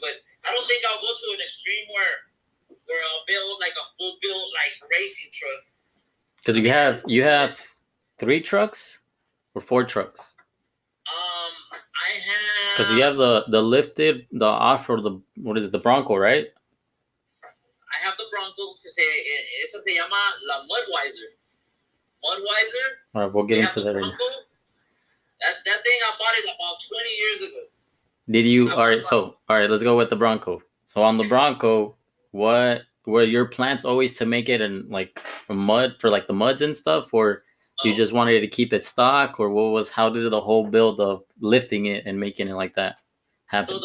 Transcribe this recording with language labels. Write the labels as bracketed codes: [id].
[en] But I don't think I'll go to an extreme where I'll build like a full build like racing truck. Because you have 3 trucks or 4 trucks? I have. Because you have the lifted, the off-road, the Bronco, right? I have the Bronco. [es] Esa se llama la Mudwiser. [en] Mudwiser. All right, we'll get into that right now. That thing, I bought it about 20 years ago. Did you? All right, let's go with the Bronco. So on the Bronco, were your plans always to make it in like mud for like the muds and stuff, or you just wanted to keep it stock, or how did the whole build of lifting it and making it like that happen?